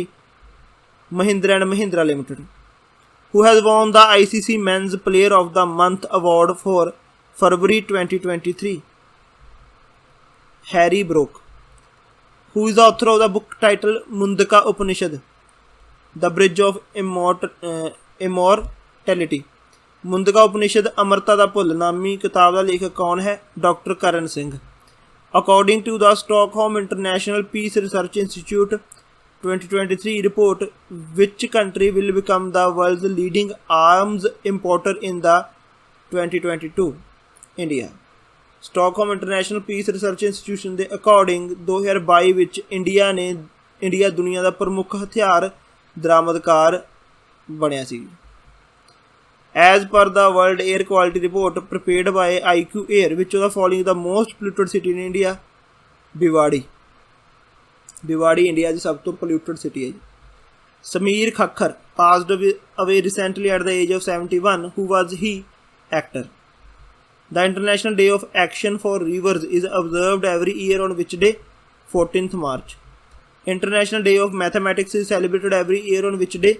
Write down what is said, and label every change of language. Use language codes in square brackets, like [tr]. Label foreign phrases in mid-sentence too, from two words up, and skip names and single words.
[en] Mahindra & Mahindra Limited. Who has won the ICC Men's Player of the Month award for February 2023? Harry Brook. Who is the author of the book titled Mundaka Upanishad, The Bridge of Immortality? [pa] ਮੁੰਦਕਾ ਉਪਨਿਸ਼ਦ ਅਮਰਤਾ ਦਾ ਭੁੱਲ ਨਾਮੀ ਕਿਤਾਬ ਦਾ ਲੇਖਕ ਕੌਣ ਹੈ? ਡਾਕਟਰ ਕਰਨ ਸਿੰਘ। [en] According to the Stockholm International Peace Research Institute 2023 report, which country will become the world's leading arms importer in the 2022? [pa] India. Stockholm International Peace Research Institution ਦੇ ਅਕੋਰਡਿੰਗ 2022 ਵਿੱਚ ਇੰਡੀਆ ਦੁਨੀਆ ਦਾ ਪ੍ਰਮੁੱਖ ਹਥਿਆਰ ਦਰਾਮਦਕਾਰ ਬਣਿਆ ਸੀ। [en] As per the World Air Quality Report prepared by IQ Air, which of the following the most polluted city in India? [pa] Bhiwadi. Bhiwadi India ਦੀ ਸਭ ਤੋਂ [en] polluted city [pa] ਹੈ ਜੀ। [en] Sameer Khakkar passed away recently at the age of 71. Who was he? Actor. The International Day of Action for Rivers is observed every year on which day? 14th March. International Day of Mathematics is celebrated every year on which day?